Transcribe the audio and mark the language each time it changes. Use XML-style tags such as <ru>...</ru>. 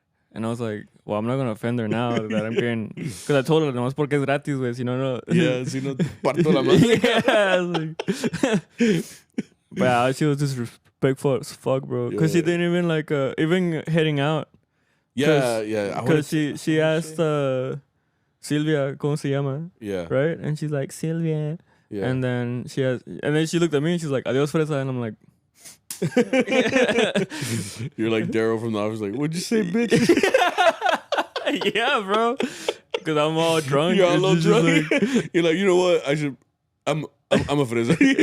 <en>And I was like, well, I'm not going to offend her now that I'm getting, because I told her,</en> <es>nomás porque es gratis, güey, si no. Yeah, si no, parto la madre.</es> <en>I was like, but she was disrespectful as fuck, bro, because she didn't even like, even heading out. Yeah. Because she asked Silvia,</en> <es>¿cómo se llama?</es> <en>Yeah. Right? And she's like, Silvia. Yeah. And then she looked at me and she's like,</en> <es>adios, fresa.</es> <en>And I'm like, you're like Daryl from The Office, like, what'd you say, bitch? Yeah, bro. Because I'm all drunk. You're all drunk. Like, you're like, you know what? I'm a fresa.</en>